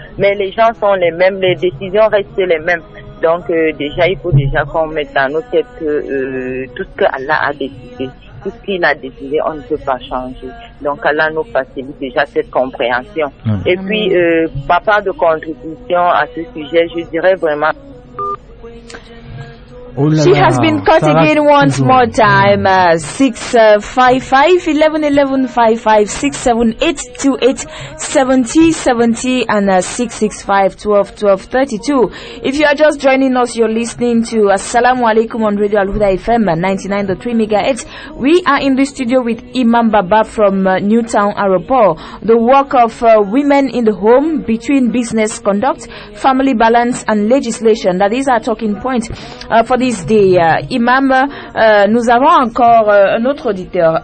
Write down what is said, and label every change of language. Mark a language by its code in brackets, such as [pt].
[fr] Mais les gens sont les mêmes, les décisions restent les mêmes. Donc, déjà, il faut déjà qu'on mette dans nos têtes que tout ce que Allah a décidé, tout ce qu'il a décidé, on ne peut pas changer. Donc, Allah nous facilite déjà cette compréhension. Et puis, pas de contribution à ce sujet, je dirais vraiment. [en] She has been cut again once more time. 655 11 11 55 678 28 70 70 and 665 12 12 32. If you are just joining us, you're listening to Assalamu Alaikum on Radio Al Huda FM 99.3 MHz. We are in the studio with Imam Baba from Newtown Aeroport. The work of women in the home between business conduct, family balance and legislation. That is our talking point for this day. [fr] Imam, nous avons encore un autre auditeur.